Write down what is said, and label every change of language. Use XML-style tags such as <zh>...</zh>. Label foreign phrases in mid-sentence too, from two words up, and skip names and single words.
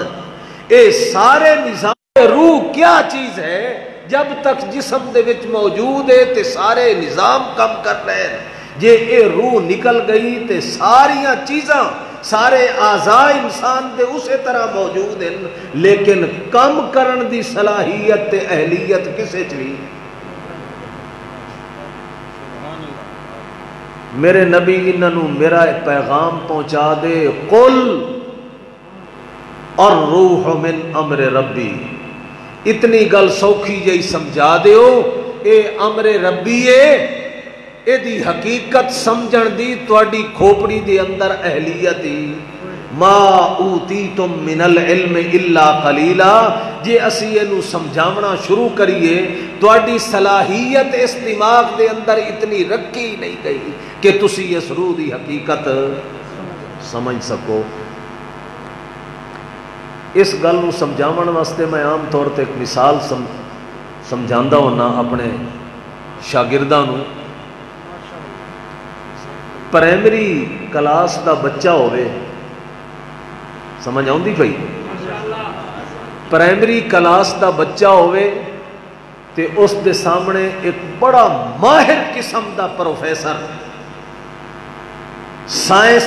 <pa>اے سارے نظام روح کیا چیز ہے؟ جب تک جسم دے وچ موجود ہے تے سارے نظام کم کر رہے ہیں، جے اے روح نکل گئی تے ساریاں چیزاں، سارے اعضاء انسان دے اسی طرح موجود ہیں، لیکن کم کرن دی صلاحیت تے اہلیت کسے چلی؟ میرے نبی انہوں میرا پیغام پہنچا دے،</pa> <ar>قل الروح من امر ربی،</ar> <pa>اتنی گل سوکھی جئی سمجھا دیو، اے</pa> <ar>امر ربی</ar> <pa>ہے، اے دی حقیقت سمجھن دی تواڈی کھوپڑی دے اندر اہلیت ہی،</pa> <ar>ما اوتیتم من العلم الا قلیلا،</ar> <pa>جے اسی اینو سمجھاونا شروع کریے تواڈی صلاحیت اس دماغ دے اندر اتنی رکھی نہیں گئی کہ تسی اس روح دی حقیقت سمجھ سکو۔ اس گل نو سمجھاون واسطے میں عام طور تے ایک مثال سمجھاندا ہونا اپنے شاگرداں نو۔ پرائمری کلاس دا بچہ ہوئے، سمجھ آؤندی پئی؟ پرائمری کلاس دا بچہ ہوئے تے اس دے سامنے ایک بڑا ماہر قسم دا پروفیسر، سائنس</pa>